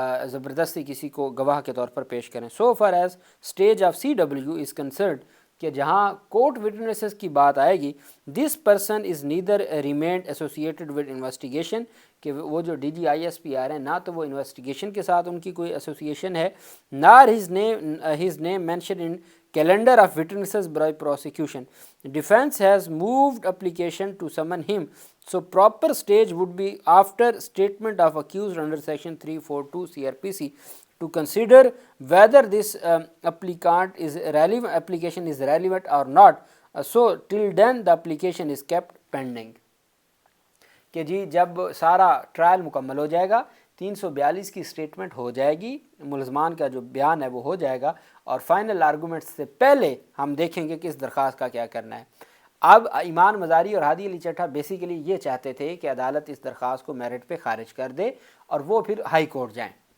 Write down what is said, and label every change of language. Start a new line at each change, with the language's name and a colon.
Urdu: زبردستی کسی کو گواہ کے طور پر پیش کریں۔
English: so far as stage of CW is concerned,
Urdu: کہ جہاں کورٹ وٹنسز کی بات آئے گی،
English: this person is neither remained associated with investigation,
Urdu: کہ وہ جو DG ISPR ہیں نہ تو وہ انویسٹیگیشن کے ساتھ ان کی کوئی ایسوسیشن ہے،
English: Nor his name mention in calendar of witnesses by prosecution. Defense has moved application to summon him, so proper stage would be after statement of accused under section 342 CRPC to consider whether this application is relevant or not. So till then the application is kept pending.
Urdu: کہ جی جب سارا trial مکمل ہو جائے گا، 342 کی statement ہو جائے گی، ملزمان کا جو بیان ہے وہ ہو جائے گا، اور فائنل آرگومنٹس سے پہلے ہم دیکھیں گے کہ اس درخواست کا کیا کرنا ہے۔ اب ایمان مزاری اور ہادی علی چٹھا بیسیکلی یہ چاہتے تھے کہ عدالت اس درخواست کو میرٹ پہ خارج کر دے اور وہ پھر ہائی کورٹ جائیں،